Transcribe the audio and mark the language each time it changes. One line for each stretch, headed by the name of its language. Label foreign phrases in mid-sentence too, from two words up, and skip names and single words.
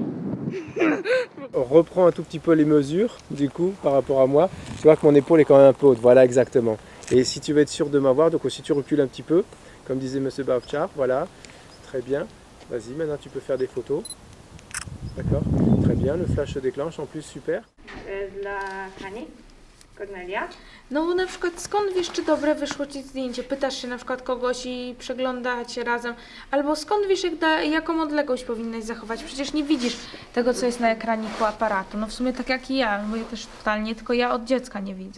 French: On reprend un tout petit peu les mesures, du coup, par rapport à moi. Tu vois que mon épaule est quand même un peu haute, voilà, exactement. Et si tu veux être sûr de m'avoir, donc si tu recules un petit peu, comme disait M. Bavchar, voilà, très bien. Vas-y, maintenant tu peux faire des photos. D'accord? Très bien, le flash se déclenche, en plus, super.
Polish: Dla Hani, Kornelia. No bo na przykład skąd wiesz, czy dobre wyszło Ci zdjęcie? Pytasz się na przykład kogoś i przeglądacie razem. Albo skąd wiesz, jaką odległość powinnaś zachować? Przecież nie widzisz tego, co jest na ekraniku aparatu. No w sumie tak jak i ja, bo ja też totalnie, tylko ja od dziecka nie widzę.